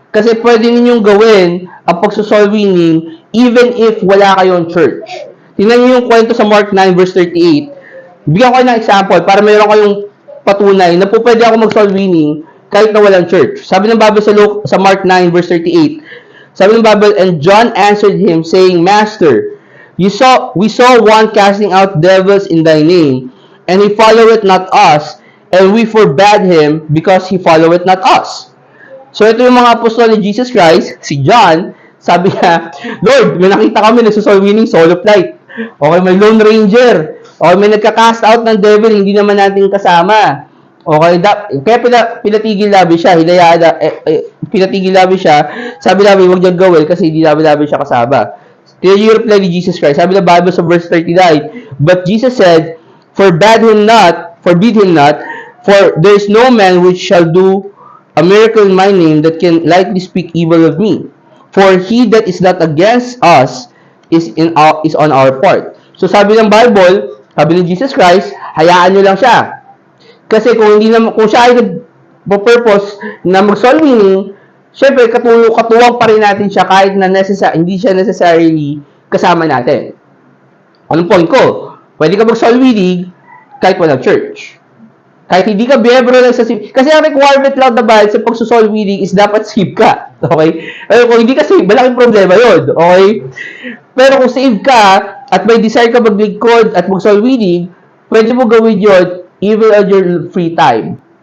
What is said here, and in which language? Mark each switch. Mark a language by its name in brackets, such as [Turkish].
[Filipino] Kasi pwede ninyong gawin ang pagso-soul winning even if wala kayong church. Tingnan niyo yung kwento sa Mark 9 verse 38. Bigyan ko kayo ng example para mayroon kayong patunay na po pwede ako mag-soul winning kahit na walang church. Sabi ng Bible sa Mark 9 verse 38. Sabi ng Bible, [English] "And John answered him, saying, Master, we saw one casting out devils in thy name, and he followeth not us, and we forbade him because he followeth not us." [Filipino] So ito yung mga apostol ni Jesus Christ, si John, sabi niya, "Lord, may nakita kami nagso-soul winning solo flight. Okay, may Lone Ranger. Okay, may nagka-cast out ng devil, hindi naman natin kasama. Okay, kaya pinatigil namin siya, pinatigil namin siya, sabi namin, huwag niyang gawin kasi hindi namin siya kasama." Tingnan yung reply ni Jesus Christ. Sabi ng Bible sa verse 39, [English] "But Jesus said, forbid him not, for there is no man which shall do a miracle in my name that can lightly speak evil of me. For he that is not against us is on our part." [Filipino] So sabi ng Bible, sabi ni Jesus Christ, hayaan nyo lang siya. Kasi kung siya ay nag-purpose na mag-soul winning, syempre katuwang pa rin natin siya kahit na hindi siya necessarily kasama natin. Anong point ko? Pwede ka mag-soul winning kahit walang church. Kahit hindi ka biyebro lang sa SIV. Kasi ang requirement lang na ba sa pagsusol winning is dapat save ka. Okay? Kung hindi ka save, malaking problema yun. Okay? Pero kung save ka, at may desire ka maglingkod at mag-soul-winning, pwede mo gawin yun [English] even on your free time.